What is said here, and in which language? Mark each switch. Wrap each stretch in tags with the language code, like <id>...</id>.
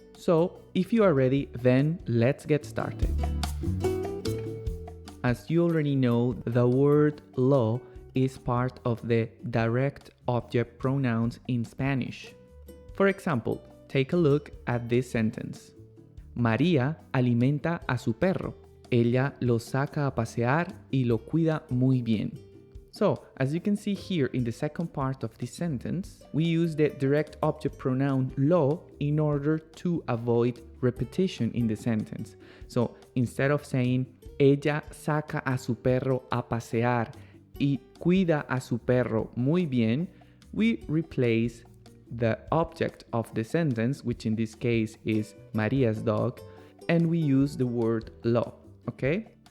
<en>So if you are ready, then let's get started. As you already know, the word lo is part of the direct object pronouns in Spanish. For example, take a look at this sentence.</en> <es>María alimenta a su perro. Ella lo saca a pasear y lo cuida muy bien.</es> <en>So, as you can see here in the second part of this sentence, we use the direct object pronoun lo in order to avoid repetition in the sentence. So, instead of saying,</en> <es>ella saca a su perro a pasear y cuida a su perro muy bien,</es> <en>we replace the object of the sentence, which in this case is Maria's dog, and we use the word lo, okay?</en>